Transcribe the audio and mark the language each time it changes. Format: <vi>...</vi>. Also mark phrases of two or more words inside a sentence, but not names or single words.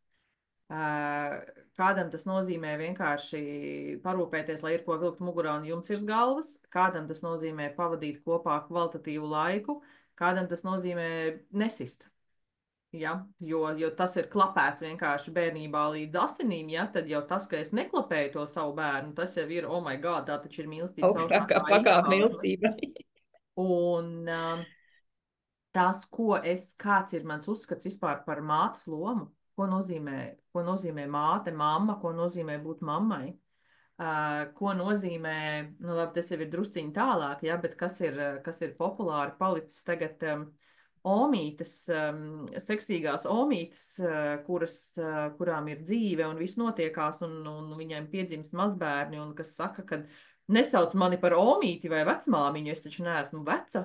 <lv>Kādam tas nozīmē vienkārši parūpēties, lai ir ko vilkt mugurā un jums ir galvas, kādam tas nozīmē pavadīt kopā kvalitatīvu laiku, kādam tas nozīmē nesist. Ja? Jo tas ir klapēts vienkārši bērnībā līdz asinīm, ja? Tad jau tas, ka es neklapēju to savu bērnu, tas jau ir,</lv> <en>oh my god,</en> <lv>tā taču ir mīlestības augstākā augstākā pakāpe izpausme. mīlestība. Un tas, kāds ir mans uzskats vispār par mātes lomu, ko nozīmē māte, mamma, ko nozīmē būt mammai, ko nozīmē, nu labi, tas jau ir drusciņi tālāk, ja, bet kas ir populāri palicis tagad omītes, seksīgās omītes, kurām ir dzīve un viss notiekās un viņiem piedzimst mazbērni un kas saka, ka nesauc mani par omīti vai vecmāmiņu, es taču neesmu veca.</lv>